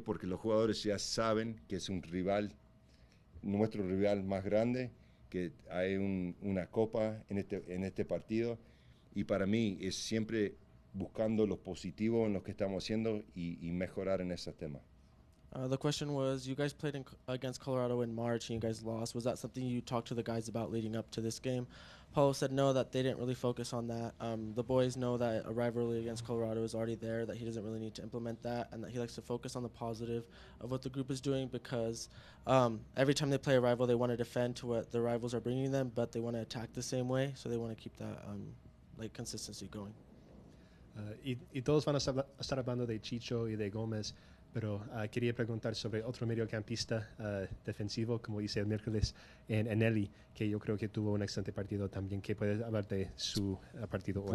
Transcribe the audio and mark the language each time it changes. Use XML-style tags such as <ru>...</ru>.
<es>Porque los jugadores ya saben que es un rival, nuestro rival más grande, que hay una copa en este partido y para mí es siempre buscando lo positivo en lo que estamos haciendo y mejorar en ese tema.</es> <en>The question was, you guys played against Colorado in March and you guys lost. Was that something you talked to the guys about leading up to this game? Paulo said no, that they didn't really focus on that. The boys know that a rivalry against Colorado is already there, that he doesn't really need to implement that, and that he likes to focus on the positive of what the group is doing because every time they play a rival, they want to defend to what the rivals are bringing them, but they want to attack the same way, so they want to keep that consistency going.</en> <es>Y todos van a estar hablando de Chicho y de Gómez. Pero quería preguntar sobre otro mediocampista defensivo, como hice el miércoles, en Anelli, que yo creo que tuvo un excelente partido también. ¿Qué puedes hablar de su partido hoy?</es>